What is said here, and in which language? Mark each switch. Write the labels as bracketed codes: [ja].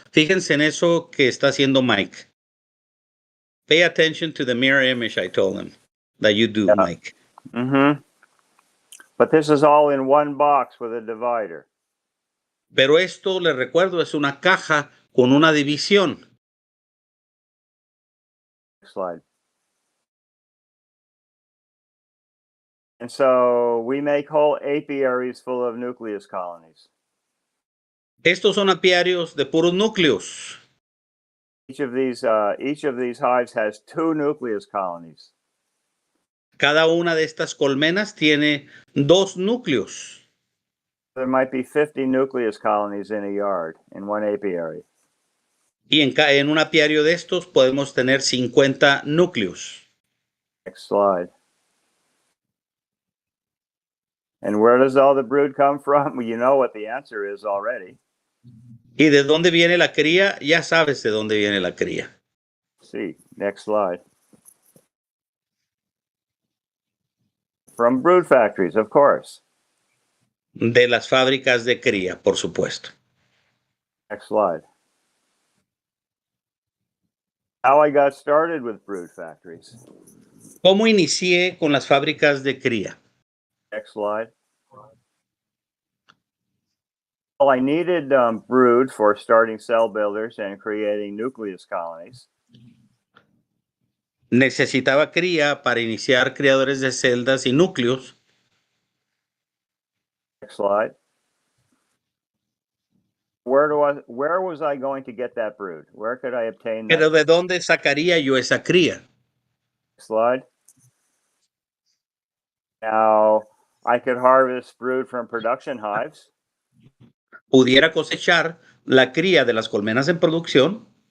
[es] Fíjense en eso que está haciendo Mike. [en] Pay attention to the mirror image I told him that you do, Mike. Mm-hmm. But this is all in 1 box with a divider. [es] Pero esto, les recuerdo, es una caja con una división. [en] Next slide. And so we make whole apiaries full of nucleus colonies. [es] Estos son apiarios de puros núcleos. [en] Each of these hives has 2 nucleus colonies. [es] Cada una de estas colmenas tiene 2 núcleos. [en] There might be 50 nucleus colonies in a yard in one apiary. [es] Y en un apiario de estos podemos tener 50 núcleos. [en] Next slide. And where does all the brood come from? Well, you know what the answer is already. [es] ¿Y de dónde viene la cría? Ya sabes de dónde viene la cría. [en] See, next slide. From brood factories, of course. [es] De las fábricas de cría, por supuesto. [en] Next slide. How I got started with brood factories. [es] ¿Cómo inicié con las fábricas de cría? [en] Next slide. Well, I needed brood for starting cell builders and creating nucleus colonies. [es] Necesitaba cría para iniciar criadores de celdas y núcleos. [en] Next slide. Where was I going to get that brood? Where could I obtain that? [es] Pero ¿de dónde sacaría yo esa cría? [en] Slide. Now, I could harvest brood from production hives. [es] Pudiera cosechar la cría de las colmenas en producción.